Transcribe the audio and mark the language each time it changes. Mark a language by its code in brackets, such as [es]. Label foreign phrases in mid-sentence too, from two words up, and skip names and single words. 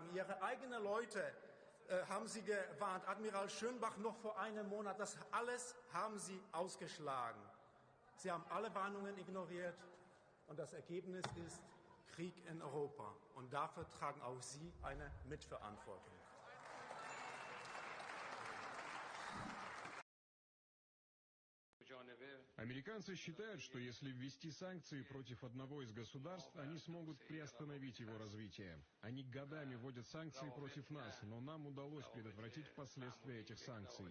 [de] Ihre eigenen Leute haben Sie gewarnt. Admiral Schönbach noch vor einem Monat. Das alles haben Sie ausgeschlagen. Sie haben alle Warnungen ignoriert. Und das Ergebnis ist Krieg in Europa. Und dafür tragen auch Sie eine Mitverantwortung. [ru] Американцы считают, что если ввести санкции против одного из государств, они смогут приостановить его развитие. Они годами вводят санкции против нас, но нам удалось предотвратить последствия этих санкций.